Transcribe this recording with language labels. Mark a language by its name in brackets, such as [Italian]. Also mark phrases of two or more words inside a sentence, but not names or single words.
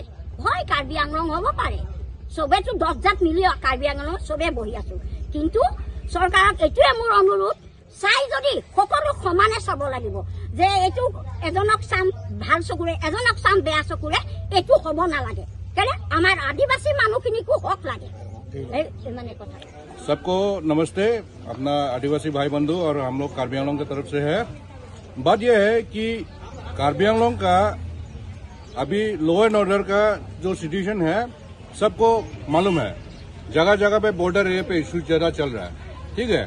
[Assamese] হয় কাৰ্বি আংলং হ'ব পাৰে, চবেতো 10 জাত মিলি কাৰ্বি আংলং চবে বহি আছো, কিন্তু চৰকাৰক এইটোৱে মোৰ অনুৰোধ, চাই যদি সকলো সমানে চাব লাগিব যে এইটো এজনক চাম ভাল চকুৰে, এজনক চাম বেয়া চকুৰে, এইটো হ'ব নালাগে। কেলে আমাৰ আদিবাসী মানুহখিনিকো হক লাগে। মানে কথা [Hindi] सबको नमस्ते, अपना आदिवासी भाई बंधु और हम लोग कार्बी आंगलोंग की तरफ से है। बात यह है कि कार्बी आंगलोंग का अभी [English] law and order [Hindi] का जो सिचुएशन है सबको मालूम है, जगह जगह पे [English] border area [Hindi] पे इशू ज्यादा चल रहा है, ठीक है।